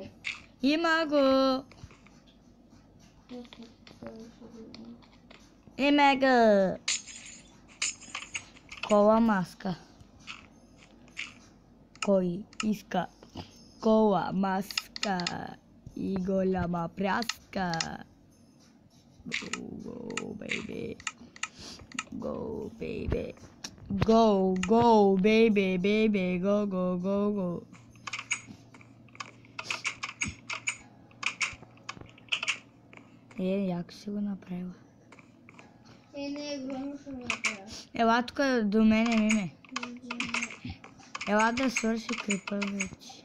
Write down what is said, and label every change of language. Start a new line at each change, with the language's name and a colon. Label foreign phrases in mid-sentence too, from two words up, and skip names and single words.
Bulgarian: Има го. Има го. Кола маска. Кой иска кола маска и голяма пряска?
English: Go, baby. Go, baby. Go, go, baby, baby. Go, go, go, go.
Bulgarian: Яко си го направила. Не е гръмно, ще го направя. Ела тук до мене, Миме. Ела да свърши клипа вече.